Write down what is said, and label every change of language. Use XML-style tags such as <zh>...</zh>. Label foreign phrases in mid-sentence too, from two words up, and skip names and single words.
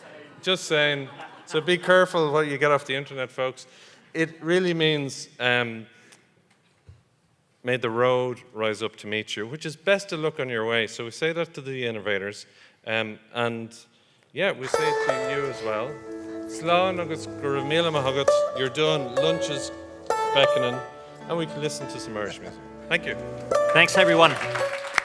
<en>So be careful what you get off the internet, folks. it really means may the road rise up to meet you, which is best of luck on your way. So we say that to the innovators. And yeah, we say it to you as well.</en> <ga>Slán agus go raibh míle maith agat.</ga> <en>You're done. Lunch is beckoning. And we can listen to some Irish music. Thank you. Thanks, everyone.</en>